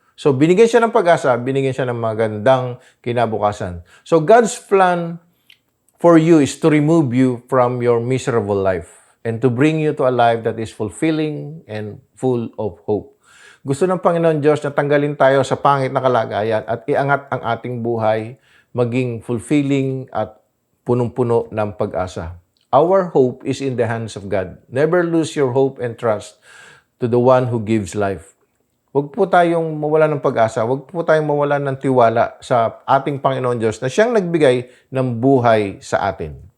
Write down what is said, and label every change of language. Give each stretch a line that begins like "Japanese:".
Filipino: So, binigyan siya ng pag-asa, binigyan siya ng magandang kinabukasan.
English: So, God's plan for you is to remove you from your miserable life and to bring you to a life that is fulfilling and full of hope.
Filipino: Gusto ng Panginoon Diyos na tanggalin tayo sa pangit na kalagayan at iangat ang ating buhay, maging fulfilling at punong-puno ng pag-asa.
English: Our hope is in the hands of God. Never lose your hope and trust to the one who gives life.
Filipino: Huwag po tayong mawalan ng pag-asa. Huwag po tayong mawalan ng tiwala sa ating Panginoon Diyos na siyang nagbigay ng buhay sa atin.